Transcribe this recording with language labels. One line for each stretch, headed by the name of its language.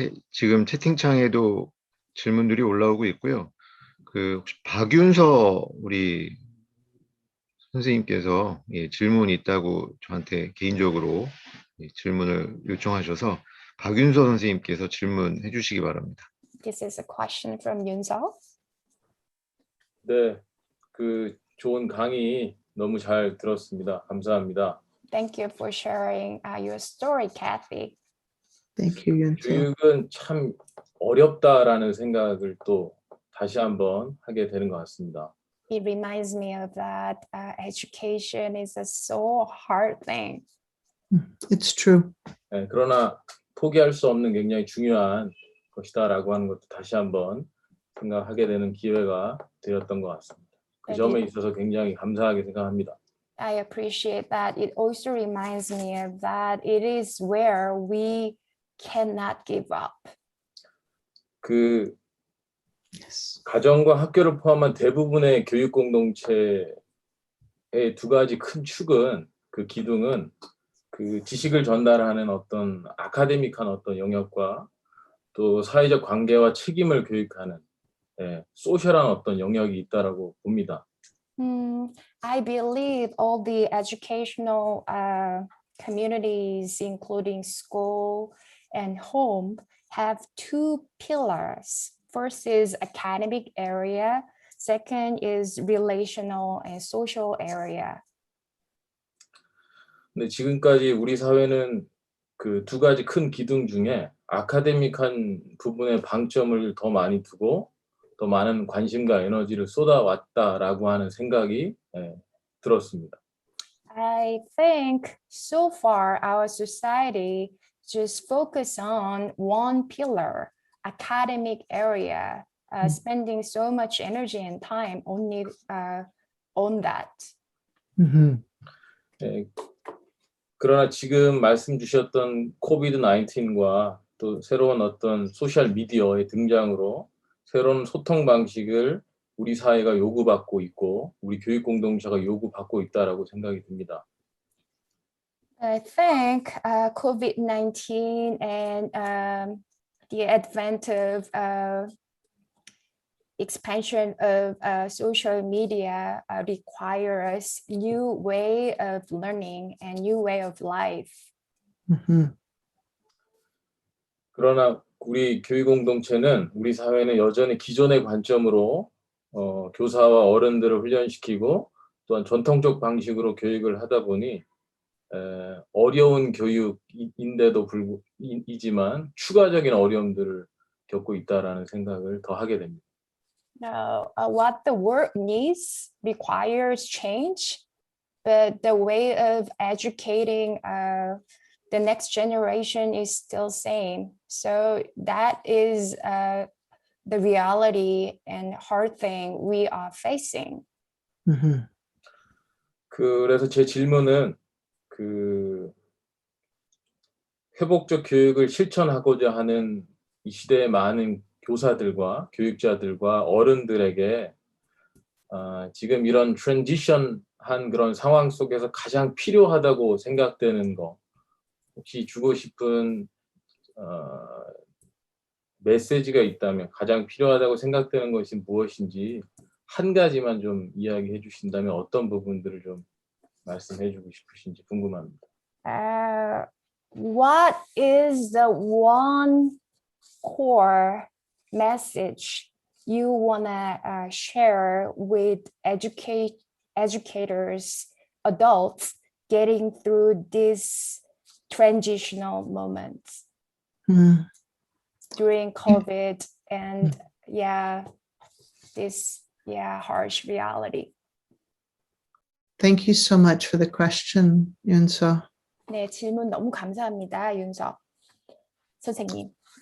Korean: 지금 채팅창에도 질문들이 올라오고 있고요. 혹시 박윤서 우리 선생님께서 질문이 있다고 저한테 개인적으로 질문을 요청하셔서 박윤서 선생님께서 질문해 주시기 바랍니다.
English: This is a question from Yunso.
Korean: 네, 좋은 강의 너무 잘 들었습니다. 감사합니다.
English: Thank you for sharing your story, Kathy. Thank you, Yunso.
Korean: 교육은 참 어렵다라는 생각을 또 다시 한번 하게 되는 것 같습니다.
English: It reminds me of that education is a so hard thing. It's true.
Korean: 네, 그러나 포기할 수 없는 굉장히 중요한 것이다라고 하는 것도 다시 한번 생각하게 되는 기회가 되었던 것 같습니다. 그 점에 있어서 굉장히 감사하게 생각합니다.
English: I appreciate that. It also reminds me of that it is where we cannot give up. Yes.
Korean: 가정과 학교를 포함한 대부분의 교육 공동체의 두 가지 큰 축은 기둥은 지식을 전달하는 어떤 아카데믹한 어떤 영역과 또 사회적 관계와 책임을 교육하는 소셜한 어떤 영역이 있다라고 봅니다.
English: I believe all the educational communities, including school and home, have two pillars. First is academic area. Second is relational and social area.
Korean: 근데 지금까지 우리 사회는 두 가지 큰 기둥 중에 아카데믹한 부분에 방점을 더 많이 두고 더 많은 관심과 에너지를 쏟아왔다라고 하는 생각이 들었습니다.
English: I think so far our society just focus on one pillar, academic area, spending so much energy and time only on that. Mm-hmm.
Korean: 그러나 지금 말씀 주셨던 코비드-19과 또 새로운 어떤 소셜 미디어의 등장으로 새로운 소통 방식을 우리 사회가 요구받고 있고 우리 교육 공동체가 요구받고 있다라고 생각이 듭니다.
English: I think COVID-19 and the advent of expansion of social media require us new way of learning and new way of life. Mhm.
Korean: 그러나 우리 교육 공동체는 우리 사회는 여전히 기존의 관점으로 교사와 어른들을 훈련시키고 또한 전통적 방식으로 교육을 하다 보니 어려운 교육인데도 이지만 추가적인 어려움들을 겪고 있다라는 생각을 더 하게 됩니다.
English: Now, what the world needs requires change, but the way of educating the next generation is still same. So that is the reality and hard thing we are facing. Mhm.
Korean: 그래서 제 질문은 그 회복적 교육을 실천하고자 하는 이 시대의 많은 교사들과 교육자들과 어른들에게 지금 이런 트랜지션한 그런 상황 속에서 가장 필요하다고 생각되는 거 혹시 주고 싶은 메시지가 있다면 가장 필요하다고 생각되는 것이 무엇인지 한 가지만 좀 이야기해 주신다면 어떤 부분들을 좀 말씀해 주고 싶으신지 궁금합니다.
English: What is the one core message you wanna share with educators, adults getting through this transitional moments during COVID and this harsh reality? Thank you so much for the question, Yunso.
Korean: 네, 질문 너무 감사합니다, 윤석 선생님.